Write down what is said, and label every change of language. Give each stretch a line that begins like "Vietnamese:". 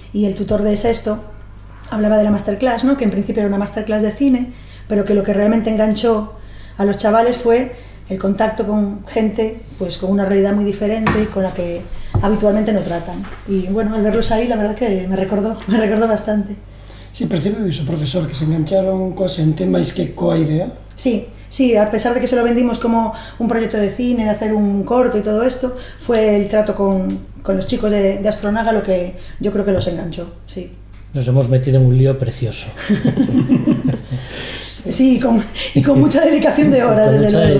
Spanish: Y el tutor de sexto hablaba de la masterclass, ¿no? Que en principio era una masterclass de cine, pero que lo que realmente enganchó a los chavales fue el contacto con gente pues con una realidad muy diferente y con la que habitualmente no tratan. Y bueno, al verlos ahí, la verdad que me recordó bastante.
Galician: Si percibe iso, profesor, que se engancharon coa xente máis que coa idea?
Spanish: Sí, a pesar de que se lo vendimos como un proyecto de cine, de hacer un corto y todo esto, fue el trato con los chicos de Aspronaga lo que yo creo que los enganchó, sí. Nos hemos metido en un lío precioso. Sí, y con mucha dedicación de horas, desde luego.